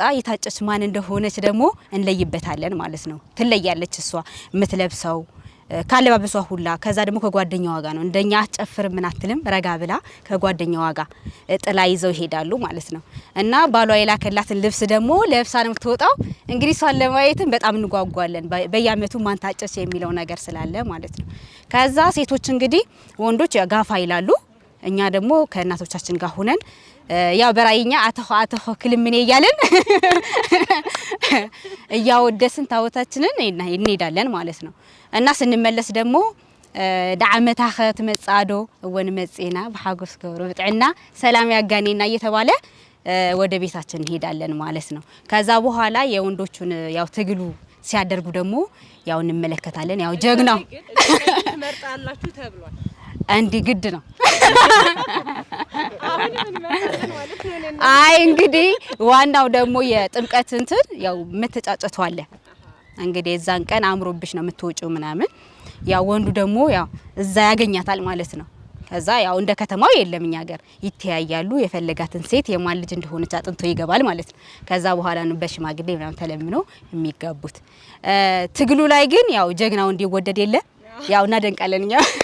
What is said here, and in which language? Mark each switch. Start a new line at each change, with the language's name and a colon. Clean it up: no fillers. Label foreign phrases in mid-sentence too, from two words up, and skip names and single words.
Amharic: የታጨች ማን እንደሆነች ደግሞ እንለይበታለን ማለት ነው። ትለያለች እሷ የምትለብሰው ካለባበሷ ሁላ። ከዛ ደግሞ ከጓደኛዋ ጋር ነው እንደኛ አጨፍር ምን አትልም፣ ረጋ ብላ ከጓደኛዋ ጋር ጥላ ይዘው ይሄዳሉ ማለት ነው። እና ባሏ የላከላትን ልብስ ደግሞ ለብሳ ነው የምትወጣው። እንግዲህ እሷን ለማየትም በጣም እንጓጓለን፣ በየአመቱ ማን ታጨች የሚለው ነገር ስላለ ማለት ነው። ከዛ ሴቶች እንግዲህ ወንዶች ጋፋ ይላሉ፣ እኛ ደግሞ ከእናቶቻችን ጋር ሆነን ያው በራይኛ
Tigrinya: አተኸ ክልምኔ
Amharic: እያለን እያወደስን ታቦታችንን እንሄዳለን ማለት ነው። እና ስንመለስ ደግሞ
Tigrinya: ዳዓመታኸ ትመጻዶ ወን መጽና በሐጎስ ገብሮ ብጥዕና ሰላም ያጋኔና
Amharic: እየተባለ ወደ ቤታችን እንሄዳለን ማለት ነው። ከዛ በኋላ የወንዶቹን ያው ትግሉ ሲያደርጉ ደግሞ ያው እንመለከታለን። ያው ጀግናው ትመርጣላችሁ ተብሏል። አንዲ ግድ ነው። አይ እንግዲህ ዋናው ደግሞ የጥምቀት እንትን ያው መተጫጨቱ አለ። እንግዲህ እዛን ቀን አምሮብሽ ነው የምትወጪው ምናምን። ያው ወንዱ ደግሞ ያው እዛ ያገኛታል ማለት ነው። ከዛ ያው እንደ ከተማው የለም እኛ ሀገር ይተያያሉ። የፈለጋትን ሴት የማን ልጅ እንደሆነች አጥንቶ ይገባል ማለት ነው። ከዛ በኋላ ነው በሽማግሌ ምናምን ተለምኖ የሚጋቡት። ትግሉ ላይ ግን ያው ጀግናው እንዲወደድ የለ ያው እናደንቃለን እኛ